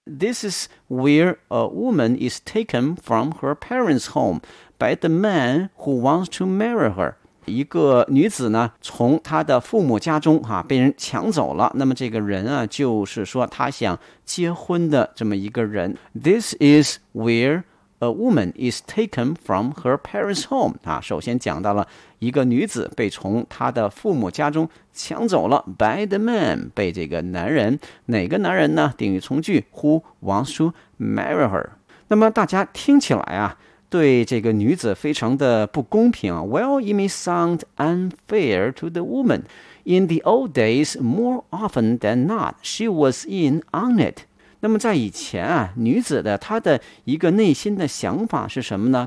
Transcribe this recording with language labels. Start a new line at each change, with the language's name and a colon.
English: This is where a woman is taken from her parents' home by the man who wants to marry her.
Chinese: 一个女子呢，从她的父母家中哈、啊、被人抢走了。那么这个人啊，就是说她想结婚的这么一个人。
English: This is where a woman is taken from her parents' home.
Chinese: 啊，首先讲到了一个女子被从她的父母家中抢走了 by the man，被这个男人，哪个男人呢？定语从句 who wants to marry her。那么大家听起来啊对这个女子非常的不公平、啊、 Well it may sound unfair to the woman.
English: In the old days more often than not she was in on it。
Chinese: 那么在以前啊女子的她的一个内心的想法是什么呢？